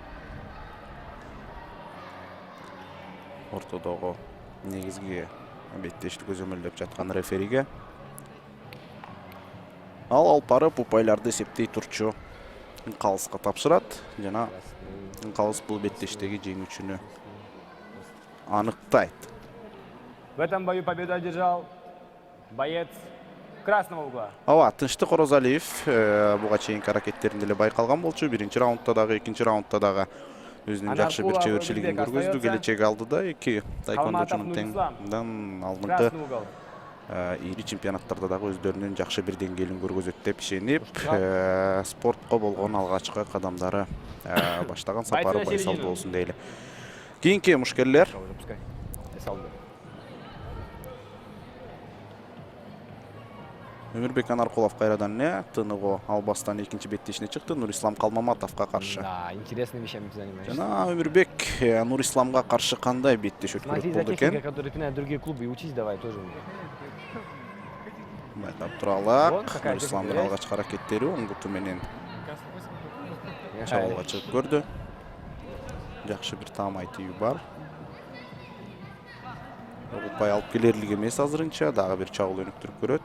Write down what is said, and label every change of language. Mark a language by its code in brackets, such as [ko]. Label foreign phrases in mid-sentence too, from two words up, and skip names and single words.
[ky] Ортодогу негизги беттешти көзөмөлдөп жаткан рефериге ал алып барып упайларды эсептей турчу Калыска тапшырат. Жана Калыс бул беттештеги жеңүүчүнү аныктайт. [ru] В этом бою победу одержал боец красного угла. [ky] Тынчтык Оразалиев буга чейинки аракеттеринде эле байкалган болчу. Биринчи раундда дагы, экинчи раундда дагы өзүнүн жакшы бир чеберчилигин көргөздү. Келечек алдыда эки тайквандочунун теңден алдыңкы ири чемпионаттарда дагы өздөрүнүн жакшы бир деңгээлин көргөзөт деп ишенип, спортко болгон алгачкы кадамдары баштаган сапары байсалдуу болсун дейли. Кийинки мушкерлер. Өмүрбек Анаркулов кайрадан тыныгуу албастан экинчи беттешине чыкты. Нурислам Калмаматовго каршы. [ru] Да, интересный вещами занимаешься. [ky] Жана Өмүрбек Нурисламга каршы кандай беттеш өткөрүп [ru] Смотри за [ky] болду [ru] техникой, [ky] экен? [ru] которые пинают другие клубы, и учись давай тоже. [ky] Байкап туралак. Нурисламдын алгачкы аракеттери оң буту менен чабуулга чыгып көрдү. Жакшы бир таамай тийүү бар. Упай алып келерлик эмес азырынча, дагы бир чабуул өнүктүрүп көрөт.